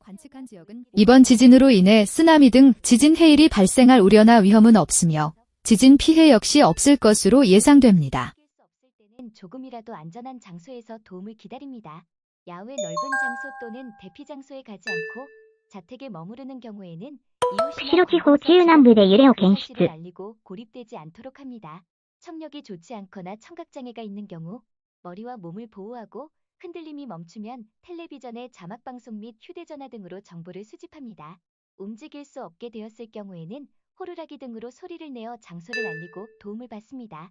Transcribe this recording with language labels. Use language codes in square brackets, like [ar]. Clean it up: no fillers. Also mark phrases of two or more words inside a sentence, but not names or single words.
[ko] 이번 지진으로 인해 쓰나미 등 지진 해일이 발생할 우려나 위험은 없으며 지진 피해 역시 없을 것으로 예상됩니다. 조금이라도 안전한 장소에서 도움을 기다립니다. 야외 넓은 장소 또는 대피 장소에 가지 않고 자택에 머무르는 경우에는 [ja] 釧路地方中南部で揺れを検出。 [ko] 사실을 알리고 고립되지 않도록 합니다. 청력이 좋지 않거나 청각장애가 있는 경우 머리와 몸을 보호하고 흔들림이 멈추면 텔레비전의 자막방송 및 휴대전화 등으로 정보를 수집합니다. 움직일 수 없게 되었을 경우에는 호루라기 등으로 소리를 내어 장소를 알리고 도움을 받습니다.